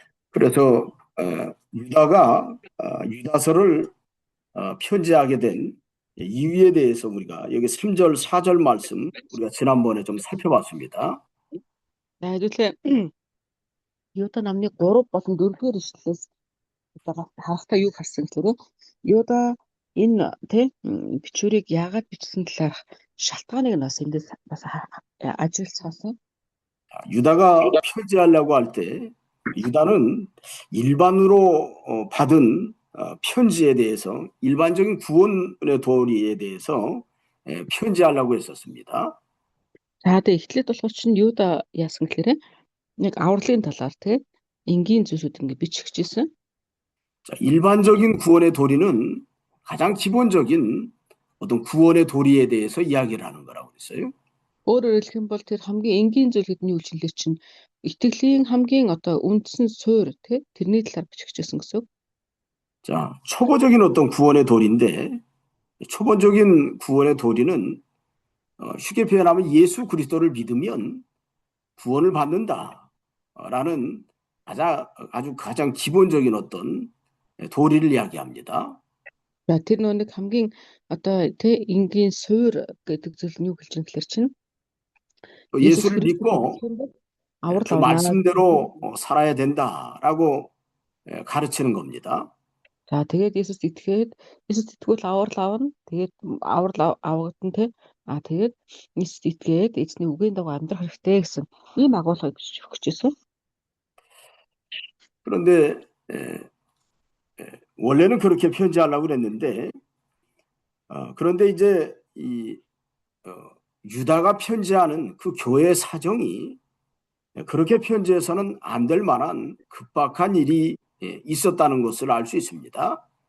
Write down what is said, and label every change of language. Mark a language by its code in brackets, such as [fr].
[ko] 그래서 유다가 유다서를 편지하게 된 이유에 대해서 우리가 여기 3절, 4절 말씀 우리가 지난번에 좀 살펴봤습니다. [mn] Хэдүүлээ Юда намны 3 болон 4-р ишлэлээс харахтаа юу харсан гэхээр Юда энэ бичвэрийг яагаад бичсэн талаарх шалтгааныг нь бас эндээс бас ажиглацгаасан. [ko] 유다가 편지하려고 할 때 유다는 일반으로 받은 편지에 대해서 일반적인 구원의 도리에 대해서 편지하려고 했었습니다. [mn] За тэгээ эхлээд болохоор чинь Юда яасан гэхээр яг авралын талаар энгийн зүйлсүүд ингэ биччихжсэн. [ko] 자, 일반적인 구원의 도리는 가장 기본적인 어떤 구원의 도리에 대해서 이야기를 하는 거라고 그랬어요. [mn] Өөрөөр хэлэх юм бол тэр хамгийн энгийн зүйл хэдний үйлчлэлээр чинь итгэлийн хамгийн үндсэн суурь тэрний талаар биччихжсэн гэсэн. [ko] 자, 초보적인 어떤 구원의 도리인데 초보적인 구원의 도리는 쉽게 표현하면 예수 그리스도를 믿으면 구원을 받는다라는 아주 가장 기본적인 어떤 도리를 이야기합니다. [mn] За тэр нэг хамгийн энгийн суурь гэдэг зүйл нь юу хэлж байгаа гэхээр чинь [ko] 예수를 믿고 그 말씀대로 살아야 된다라고 가르치는 겁니다. [mn] За тэгээд Есүс итгэвэл аврал авна. Тэгээд аврал авагдана тэгээд Есүс итгээд эзний үгийн дагуу амьдрах хэрэгтэй гэсэн ийм агуулгыг өгч ирсэн. [ko] 그런데 원래는 그렇게 편지하려고 그랬는데 그런데 이제 유다가 편지하는 그 교회 사정이 그렇게 편지해서는 안 될 만한 급박한 일이 있었다는 것을 알 수 있습니다.